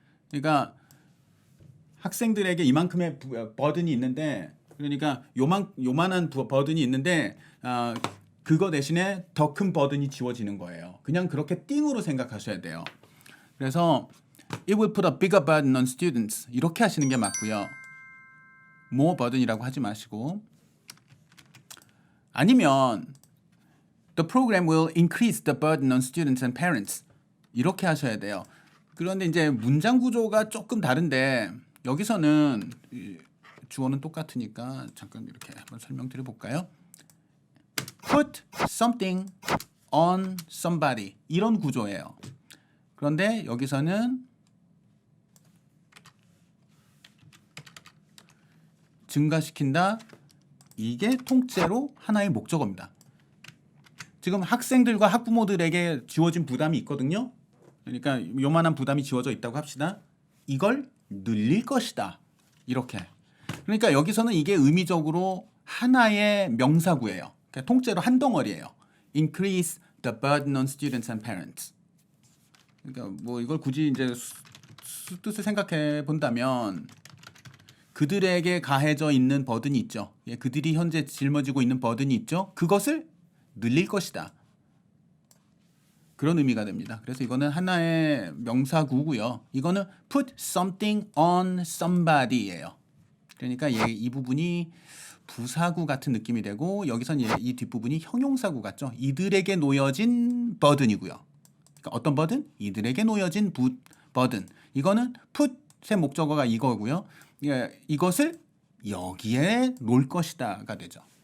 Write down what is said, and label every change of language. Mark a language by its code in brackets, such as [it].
[ko] 그러니까 학생들에게 이만큼의 버든이 있는데 그러니까 요만한 버든이 있는데 그거 대신에 더 큰 버든이 지워지는 거예요. 그냥 그렇게 띵으로 생각하셔야 돼요. 그래서 [en] it will put a bigger burden on students [ko] 이렇게 하시는 게 맞고요. [en] more burden이라고 [ko] 하지 마시고 아니면 [en] the program will increase the burden on students and parents [ko] 이렇게 하셔야 돼요. 그런데 이제 문장 구조가 조금 다른데 여기서는 주어는 똑같으니까 잠깐 이렇게 한번 설명드려 볼까요? [en] put something on somebody [ko] 이런 구조예요. 그런데 여기서는 증가시킨다. 이게 통째로 하나의 목적어입니다. 지금 학생들과 학부모들에게 지워진 부담이 있거든요. 그러니까 요만한 부담이 지워져 있다고 합시다. 이걸 늘릴 것이다. 이렇게. 그러니까 여기서는 이게 의미적으로 하나의 명사구예요. 그러니까 통째로 한 덩어리예요. [en] Increase the burden on students and parents. [ko] 그러니까 뭐 이걸 굳이 이제 뜻을 생각해 본다면 그들에게 가해져 있는 버든이 있죠. 예, 그들이 현재 짊어지고 있는 버든이 있죠. 그것을 늘릴 것이다. 그런 의미가 됩니다. 그래서 이거는 하나의 명사구고요. 이거는 [en] put something on somebody예요. [ko] 그러니까 이 부분이 부사구 같은 느낌이 되고 여기선 이 뒷부분이 형용사구 같죠. 이들에게 놓여진 버든이고요. 그러니까 어떤 버든? 이들에게 놓여진 버든. 이거는 put의 목적어가 이거고요. 이것을 여기에 놓을 것이다가 되죠.